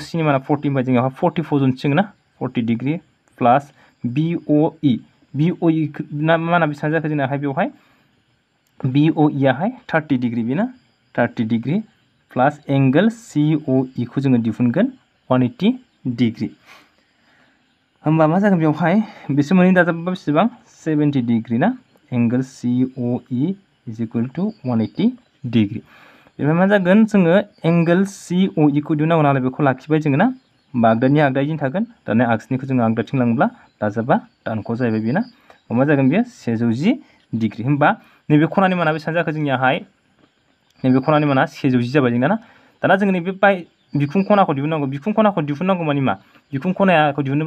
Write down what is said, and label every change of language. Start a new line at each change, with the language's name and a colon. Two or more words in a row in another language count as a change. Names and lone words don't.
Bodo: नि माना 40 होमबा जोंहा 40 फजनसिगोन ना 40
English: degree plus BOE
Bodo: ना माना बेसेबां जाखो जोंनाहाय बेवहाय BOE आहाय 30 डिग्री बिना 30
English: degree plus angle COE
Bodo: खौ जोङो दिहुनगोन 180 डिग्री होमबा मा जागोन बेवहाय बिसोर मोननै दाजाबा बेसेबां 70 डिग्री ना
English: angle COE is equal to
Bodo: 180 डिग्री बेनिफ्राय मा जागोन जोङो एंगल COE खौ दिहुननांगौ नालाय बेखौ लाखिबाय जोङो ना होमबा आगदानि आगदाथिं थागोन दानिया आगसिनिखौ जोङो आगदाथिं लाङोब्ला दाजाबा दानख' जाहैबाय बेना मा जागोन बेयो 110 डिग्री होमबा नैबे खनानि माना बेसेबां जाखो जोंनियाहाय नैबे खनानि माना 110 जाबाय जोंना ना दाना जोङो नैबे बिखुं खनाखौ दिहुननांगौ मानि मा बिखुं खनाखौ दिहुनोब्ला